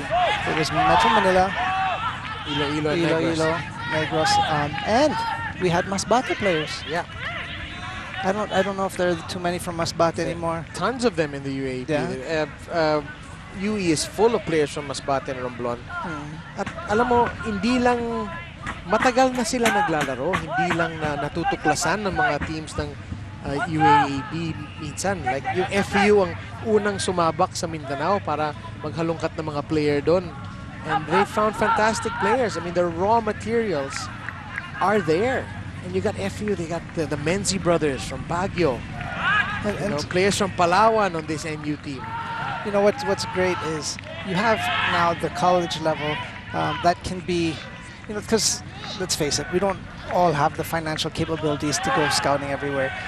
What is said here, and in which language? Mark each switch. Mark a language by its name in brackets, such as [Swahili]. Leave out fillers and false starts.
[English] It was Metro Manila, Iloilo, Negros, and we had Masbate players. Yeah. I don't know if there are too many from Masbate anymore. Tons of them in the UAAP. Yeah. UE is full of players from Masbate and Romblon. [Filipino] At alam mo, hindi lang matagal na sila naglalaro, hindi lang na natutuklasan ng mga teams ng UAAP minsan. Like yung FEU ang unang sumabak sa Mindanao para maghalongkat ng mga player doon. [English] And they found fantastic players. I mean, the raw materials are there. And you got FEU, they got the Menzi brothers from Baguio. And you know, players from Palawan on this NU team. You know, what's great is you have now the college level that can be, you know, because let's face it, we don't all have the financial capabilities to go scouting everywhere.